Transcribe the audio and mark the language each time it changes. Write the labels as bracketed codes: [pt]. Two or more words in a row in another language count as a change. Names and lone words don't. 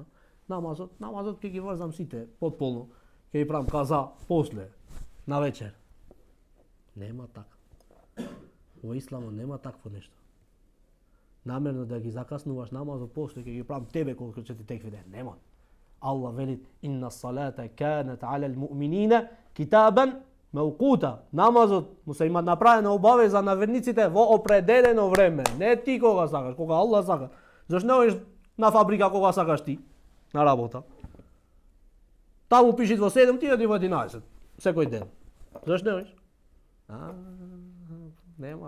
[mk] Намазот ќе ги врзам сите, потполно. Ќе ги правам каза после. на вечер. Нема така. Во исламот нема такво нешто. Намерно да ги закаснуваш намазот, после ќе ги правам тебе колку ќе ти текви ден. Нема. [ar] Allah veli إن الصلاة كانت على المؤمنين كتابا موقوتا. [mk] Намазот му се има направена обавеза на верниците во определено време. Не ти кога сакаш, кога Allah сака. Зашто не одиш на фабрика кога сакаш ти на работа? Таму пиши во 7, ти оди во 11 секој ден. Зашто не одиш? Нема.